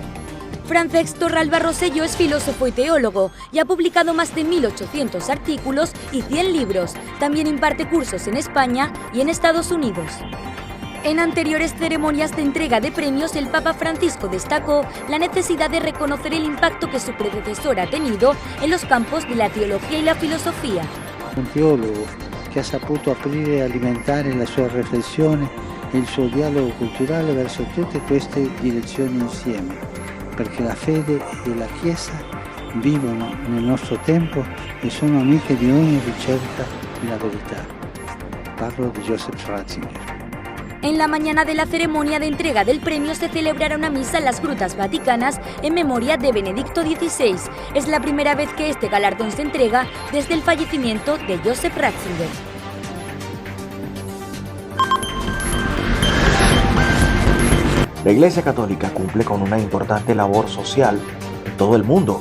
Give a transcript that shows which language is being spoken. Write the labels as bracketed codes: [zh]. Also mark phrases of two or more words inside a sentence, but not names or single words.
[es] Francesc Torralba Rosselló es filósofo y teólogo y ha publicado más de 1.800 artículos y 100 libros. También imparte cursos en España y en Estados Unidos. En anteriores ceremonias de entrega de premios, el Papa Francisco destacó la necesidad de reconocer el impacto que su predecesor ha tenido en los campos de la teología y la filosofia. [it] Un teólogo che ha saputo aprire e alimentare la sua riflessione e il suo dialogo culturale verso tutte queste direzioni insieme, perché la fede e la Chiesa vivono nel nostro tempo e sono amiche di ogni ricerca della verità. Parlo di Joseph Ratzinger. [es] En la mañana de la ceremonia de entrega del premio se celebrará una misa en las Grutas Vaticanas en memoria de Benedicto XVI. Es la primera vez que este galardón se entrega desde el fallecimiento de Joseph Ratzinger. La Iglesia Católica cumple con una importante labor social en todo el mundo.